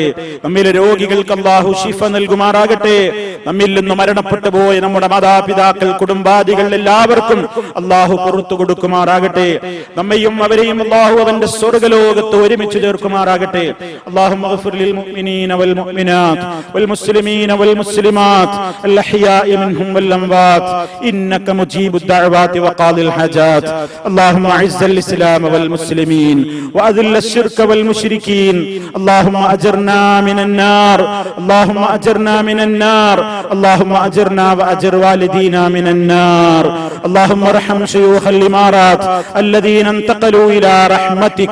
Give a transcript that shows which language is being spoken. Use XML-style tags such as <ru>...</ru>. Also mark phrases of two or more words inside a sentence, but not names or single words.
<ml>നമ്മിലെ രോഗികൾക്ക് അല്ലാഹു ശിഫ നൽകുമാറാകട്ടെ. നമ്മിൽ നിന്ന് മരണപ്പെട്ടു പോയ നമ്മുടെ മാതാപിതാക്കൾ, കുടുംബാദികൾ എല്ലാവർക്കും അല്ലാഹു പുറത്തു കൊടുക്കുമാറാകട്ടെ. നമ്മയും അവരെയും അല്ലാഹു അവന്റെ സ്വർഗ്ഗലോകത്ത് ഒരുമിച്ച് ചേർക്കുമാറാകട്ടെ.</ml> <ar>اللهم اغفر للمؤمنين والمؤمنات والمسلمين والمسلمات الأحياء منهم والأموات إنك مجيب الدعوات وقاضي الحاجات. اللهم اعز الاسلام والمسلمين واذل الشرك والمشركين. اللهم اجرنا من النار، اللهم اجرنا من النار، اللهم اجرنا واجر والدينا من النار. اللهم ارحم شيوخ الامارات الذين انتقلوا الى رحمتك.</ar>